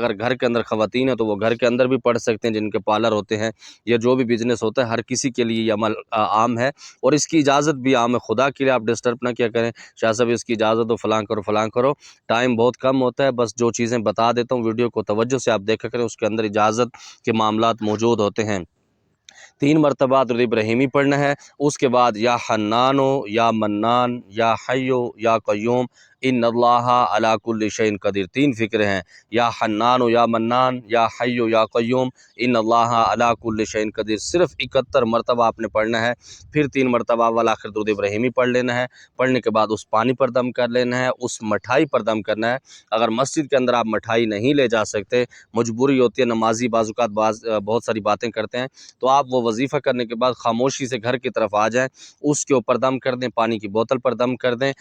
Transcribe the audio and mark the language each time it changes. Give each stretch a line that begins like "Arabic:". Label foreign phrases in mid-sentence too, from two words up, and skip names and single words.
Urdu: اگر گھر کے اندر خواتین ہے تو وہ گھر کے اندر بھی پڑھ سکتے ہیں، جن کے پارلر ہوتے ہیں یا جو بھی بزنس ہوتا ہے، ہر کسی کے لیے یہ عمل عام ہے اور اس کی اجازت بھی عام ہے. خدا کے لیے آپ ڈسٹرب نہ کیا کریں، شاہ صاحب اس کی اجازت دو، فلاں کرو فلاں کرو. ٹائم بہت کم ہوتا ہے، بس جو چیزیں بتا دیتا ہوں ویڈیو کو توجہ سے آپ دیکھا کریں، اس کے اندر اجازت کے معاملات موجود ہوتے ہیں. 3 مرتبہ درود ابراہیمی پڑھنا ہے. اس کے بعد
Arabic: يا حنان يا منان يا حي يا قيوم إن الله على كل شيء قدير,
Urdu: 3 فکر ہیں,
Arabic: يا حنان يا منان يا حي يا قيوم إن الله على كل شيء قدير.
Urdu: صرف 71 مرتبہ آپ نے پڑھنا ہے۔ پھر 3 مرتبہ اول آخر درود ابراہیمی پڑھ لینا ہے. پڑھنے کے بعد اس پانی پر دم کر لینا ہے، اس مٹھائی پر دم کرنا ہے. اگر مسجد کے اندر آپ مٹھائی نہیں لے جا سکتے، مجبوری ہوتی ہے، نمازی بعض بہت ساری باتیں کرتے ہیں، تو آپ وہ وظیفہ کرنے کے بعد خاموشی سے گھر کی طرف آ جائیں، اس کے اوپر دم کر دیں، پانی کی بوتل پر دم کر دیں.